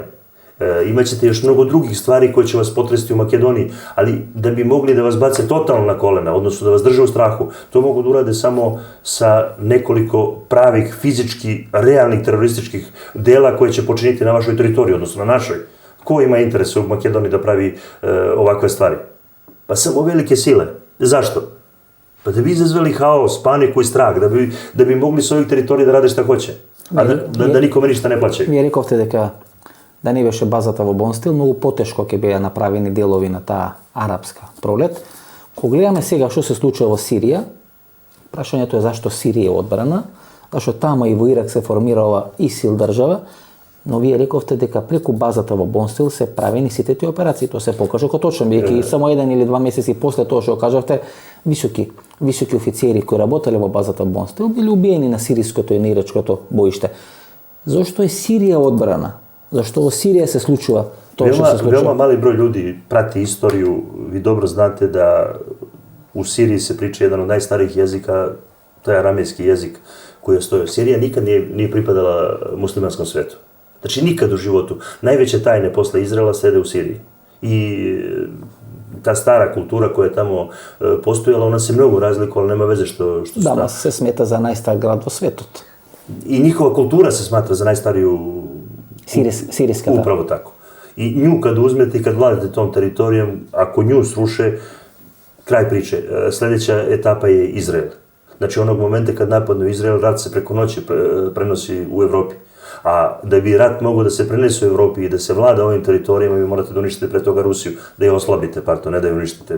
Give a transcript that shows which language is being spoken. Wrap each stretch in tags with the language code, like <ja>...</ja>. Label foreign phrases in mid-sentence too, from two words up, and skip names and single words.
<sr>Imaćete još mnogo drugih stvari koje će vas potresti u Makedoniji, ali da bi mogli da vas bace totalno na kolena, odnosno da vas drže u strahu, to mogu da urade samo sa nekoliko pravih, fizički, realnih terorističkih dela koje će počiniti na vašoj teritoriji, odnosno na našoj. Ko ima interes u Makedoniji da pravi ovakve stvari? Pa samo velike sile. Zašto? Pa da bi izazvali haos, paniku i strah, da bi mogli s ovih teritorija da rade šta hoće, a da nikome ništa ne plaćaju.</sr> <mk>Вие рековте дека да не беше базата во Бонстил, многу потешко ќе беа направени делови на таа арапска пролет. Кога гледаме сега што се случува во Сирија, прашањето е зашто Сирија е одбрана, зашто тама и во Ирак се формирала ИСИЛ држава, но вие рековте дека преку базата во Бонстил се правени сите тие операции. Тоа се покажа како точно, бидејќи само 1 или 2 месеци после тоа што кажавте, високи офицери кои работеле во базата Бонстил били убиени на сириското и на ирачкото боиште. Зошто е Сирија одбрана? Зашто во Сирија се случува тоа што се случува?</mk> <sr>Veoma mali broj ljudi prati istoriju. Vi dobro znate da u Siriji se priča jedan od najstarijih jezika, to je aramejski jezik koji je stojao. Sirija nikad nije pripadala muslimanskom svetu. Znači, nikad u životu. Najveće tajne posle Izraela sede u Siriji. I ta stara kultura koja je tamo postojala, ona se mnogo razlikovala, nema veze što su</sr> <mk>Дамас се смета за најстар град во светот.</mk> <sr>I njihova kultura se smatra za najstariju.</sr> <mk>Сириска, да.</mk> <sr>Upravo tako. I nju kad uzmete i kad vladate tom teritorijom, ako nju sruše, kraj priče. Sljedeća etapa je Izrael. Znači, onog momenta kad napadnu Izrael, rat se preko noći prenosi u Evropi. A da bi rat mogao da se prenese u Evropi i da se vlada ovim teritorijama, vi morate da uništite pre toga Rusiju, da je oslabite, ne da je uništite.</sr>